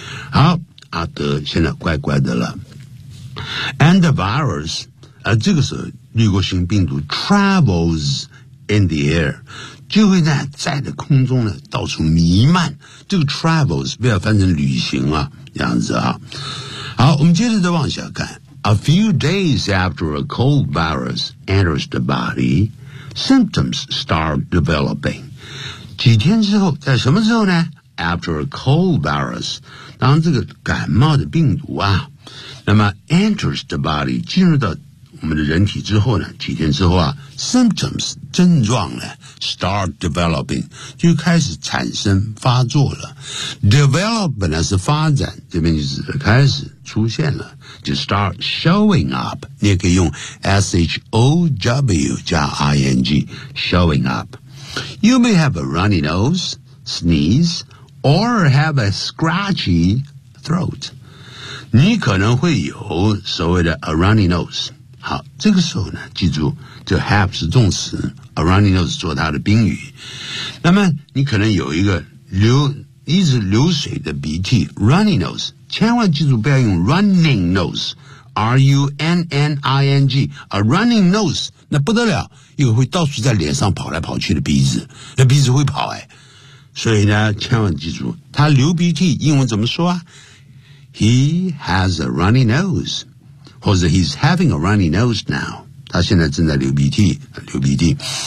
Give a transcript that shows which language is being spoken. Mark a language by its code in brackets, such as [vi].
[zh] 好，阿德现在乖乖的了。 [en] And the virus， [zh] 这个时候滤过性病毒 [en] travels in the air， [zh] 就会在的空中呢到处弥漫。这个 travels 不要翻成旅行啊，这样子啊。好，我们接着再往下看。 [en] A few days after a cold virus enters the body。 Symptoms start developing. [zh] 几天之后，在什么时候呢 ？ [en] After a cold virus， [zh] 当这个感冒的病毒啊，那么 [en] enters the body [zh] 进入到我们的人体之后呢，几天之后啊 ，symptoms 症状呢 [en] start developing [zh] 就开始产生发作了。 develop 本来是发展，这边就是开始出现了，就 [en] start showing up。 [zh] 你也可以用 show 加 ing showing up。 [en] You may have a runny nose, sneeze, or have a scratchy throat。 [zh] 你可能会有所谓的 a runny nose。好，这个时候呢记住就 have 是动词， a runny nose 做它的宾语，那么你可能有一个一直流水的鼻涕 runny nose， 千万记住不要用 running nose R-U-N-N-I-N-G a running nose 那不得了，因为会到处在脸上跑来跑去的鼻子，那鼻子会跑哎，所以呢千万记住他流鼻涕英文怎么说啊 [en] He has a runny nose， [zh] 或者 [en] he's having a runny nose now， [zh] 他现在正在流鼻涕，流鼻涕。